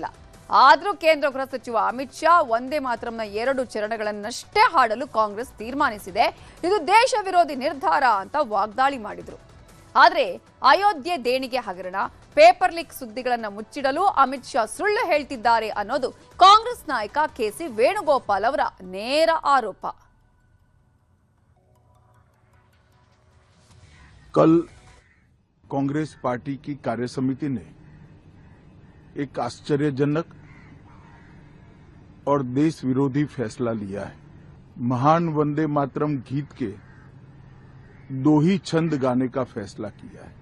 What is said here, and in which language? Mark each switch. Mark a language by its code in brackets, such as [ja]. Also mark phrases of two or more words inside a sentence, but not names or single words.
[kn] ಆದರೂ ಕೇಂದ್ರ ಗೃಹ ಸಚಿವ ಅಮಿತ್ ಶಾ ಒಂದೇ ಮಾತರಂನ 2 ಚರಣಗಳನ್ನಷ್ಟೇ ಹಾಡಲು ಕಾಂಗ್ರೆಸ್ ತೀರ್ಮಾನಿಸಿದೆ, ಇದು ದೇಶ ವಿರೋಧಿ ನಿರ್ಧಾರ ಅಂತ ವಾಗ್ದಾಳಿ ಮಾಡಿದ್ರು. ಆದರೆ ಅಯೋಧ್ಯೆ ದೇಣಿಗೆ ಹಗರಣ, [en] paper leak [kn] ಸುದ್ದಿಗಳನ್ನು ಮುಚ್ಚಿಡಲು ಅಮಿತ್ ಶಾ ಸುಳ್ಳು ಹೇಳ್ತಿದ್ದಾರೆ ಅನ್ನೋದು ಕಾಂಗ್ರೆಸ್ ನಾಯಕ ಕೆಸಿ ವೇಣುಗೋಪಾಲ್ ಅವರ ನೇರ ಆರೋಪ. [hi] कल कांग्रेस पार्टी की कार्यसमिति ने एक आश्चर्यजनक और देश विरोधी फैसला लिया है. महान वंदे मातरम गीत के 2 ही छंद गाने का फैसला किया है.